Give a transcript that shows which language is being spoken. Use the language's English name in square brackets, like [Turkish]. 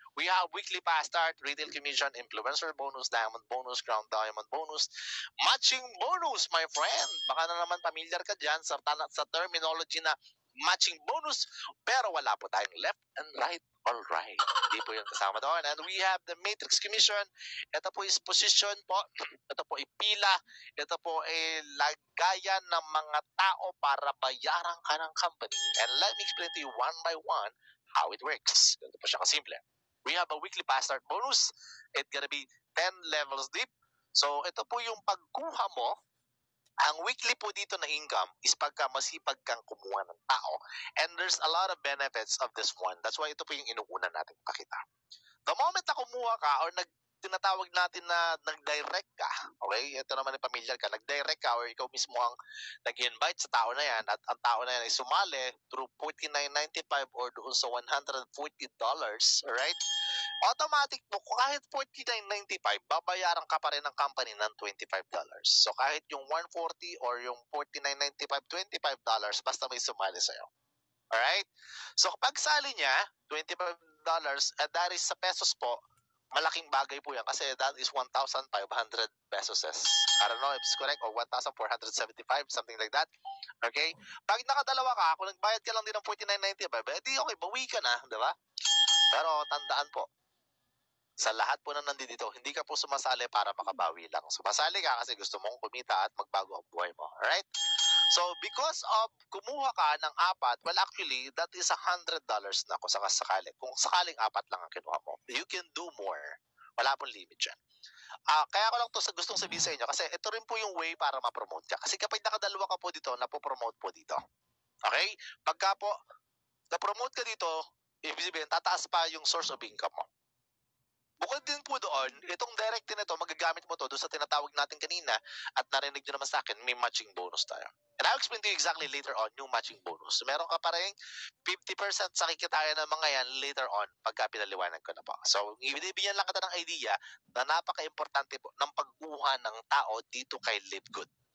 [English] We have weekly fast start, retail commission, influencer bonus, diamond bonus, crown diamond bonus, matching bonus, my friend. [Filipino] Baka na naman familiar ka dyan sa terminology na matching bonus, pero wala po tayong left and right or right. Hindi po yung kasama doon. [English] And we have the matrix commission. [Filipino] Ito po is position po. Ito po ay pila. Ito po ay lagayan ng mga tao para bayaran ka ng company. [English] And let me explain to you one by one how it works. [Filipino] Ganito po siya kasimple. [English] We have a weekly fast start bonus. It's gonna be 10 levels deep. [Filipino] So, ito po yung pagkuha mo. Ang weekly po dito na income is pagka masipag kang kumuha ng tao. [English] And there's a lot of benefits of this one. That's why [Filipino] ito po yung inuuna natin pakita. The moment na kumuha ka or tinatawag natin na nag-direct ka, okay? Ito naman yung pamilyar ka, nag-direct ka or ikaw mismo ang nag-invite sa tao na yan at ang tao na yan ay sumali through $49.95 or doon sa $140, alright? Automatic po, kahit $49.95, babayaran ka pa rin ng company ng $25. So kahit yung $140 or yung $49.95, $25, basta may sumali sa'yo. Alright? So kapag sali niya, $25, that is sa pesos po, malaking bagay po yan kasi that is 1,500 pesos. [English] I don't know if it's correct or 1,475, something like that. [Filipino] Okay? Pag nakadalawa ka, kung nagbayad ka lang din ng $49.95, edi okay, bawi ka na, di ba? Pero tandaan po, sa lahat po na nandito, hindi ka po sumasali para makabawi lang. Sumasali ka kasi gusto mong kumita at magbago ang buhay mo. Alright? [English] So, because of [Filipino] kumuha ka ng apat, [English] well actually, that is $100 [Filipino] na kung sakasakali. Kung sakaling apat lang ang kinuha mo, [English] you can do more. [Filipino] Wala pong limit dyan. Kaya ko lang to gustong sabihin sa inyo kasi ito rin po yung way para ma-promote ka. Kasi kapag nakadalawa ka po dito, napopromote po dito. Okay? Pagka po na-promote ka dito, ibig sabihin, tataas pa yung source of income mo. Bukod din po doon, itong direct din ito, magagamit mo to doon sa tinatawag natin kanina at narinig nyo naman sa akin, may matching bonus tayo. [English] And I'll explain to you exactly later on yung matching bonus. [Filipino] So, meron ka pa rin 50% sa kikitain ng mga yan later on pagka pinaliwanag ko na po. So, ibinibigyan lang kita ng idea na napaka-importante po ng pagkuha ng tao dito kay Live Good.